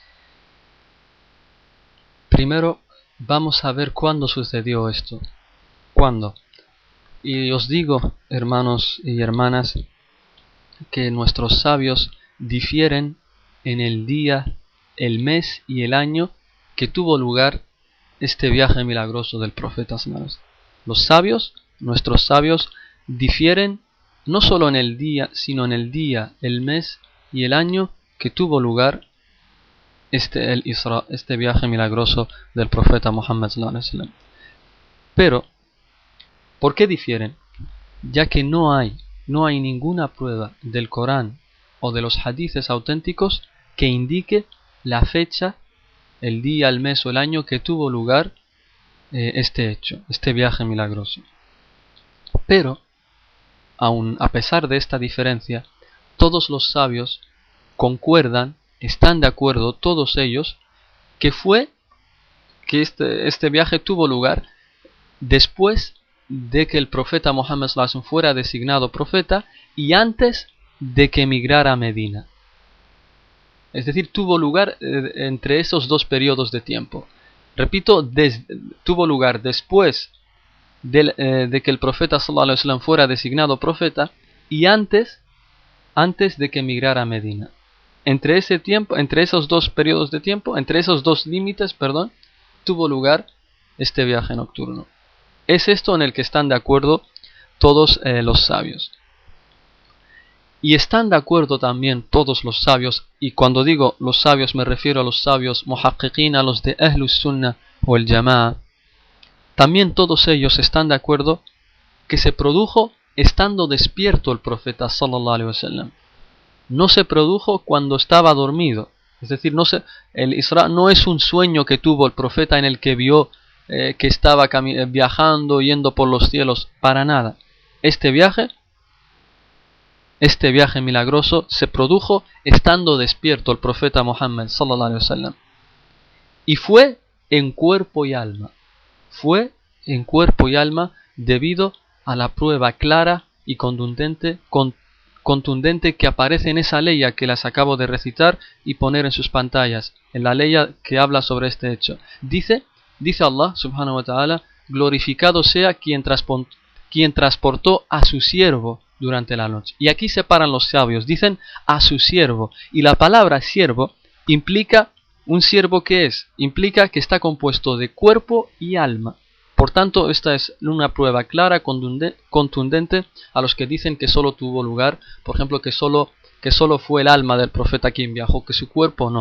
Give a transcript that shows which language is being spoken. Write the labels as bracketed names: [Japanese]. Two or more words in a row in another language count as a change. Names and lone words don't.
[Spanish] Primero vamos a ver cuándo sucedió esto. ¿Cuándo? Y os digo, hermanos y hermanas, que nuestros sabios difieren en el día, el mes y el año que tuvo lugar este viaje milagroso del profeta [Arabic] صلى الله عليه وسلم. [Spanish] Los sabios, nuestros sabios, difieren no solo en el día, sino en el día, el mes y el año que tuvo lugar el Isra, este viaje milagroso del profeta Muhammad [Arabic] صلى الله عليه وسلم. [Spanish] Pero ¿por qué difieren? Ya que no hay ninguna prueba del Corán o de los hadices auténticos que indique la fecha, el día, el mes o el año que tuvo lugar este hecho, este viaje milagroso. Pero, aun a pesar de esta diferencia, todos los sabios concuerdan, están de acuerdo, todos ellos, que este viaje tuvo lugar después de que el profeta Muhammad [Arabic] صلى الله عليه وسلم [Spanish] fuera designado profeta y antes de que emigrara a Medina. Es decir, tuvo lugar entre esos dos periodos de tiempo. Repito, tuvo lugar después de que el profeta [Arabic] صلى الله عليه وسلم [Spanish] fuera designado profeta y antes de que emigrara a Medina. Entre ese tiempo, entre esos dos periodos de tiempo, entre esos dos límites, tuvo lugar este viaje nocturno. Es esto en el que están de acuerdo todos los sabios. Y están de acuerdo también todos los sabios, y cuando digo los sabios me refiero a los sabios muhaqqiqin, a los de Ahlus Sunnah o el Jama'a. También todos ellos están de acuerdo que se produjo estando despierto el profeta [Arabic] صلى الله عليه وسلم. [Spanish] No se produjo cuando estaba dormido. Es decir, el Isra no es un sueño que tuvo el profeta en el que vio que estaba viajando, yendo por los cielos, para nada. Este viaje milagroso se produjo estando despierto el profeta Muhammad [Arabic] صلى الله عليه وسلم. [Spanish] Y fue en cuerpo y alma. Fue en cuerpo y alma debido a la prueba clara y contundente que aparece en esa ley que las acabo de recitar y poner en sus pantallas, en la ley que habla sobre este hecho. Dice Allah [Arabic] سبحانه وتعالى: [Spanish] glorificado sea quien transportó a su siervo durante la noche. Y aquí separan los sabios, dicen a su siervo, y la palabra siervo implica un siervo implica que está compuesto de cuerpo y alma. Por tanto, esta es una prueba clara, contundente a los que dicen que solo tuvo lugar, por ejemplo, que solo fue el alma del profeta quien viajó, que su cuerpo no.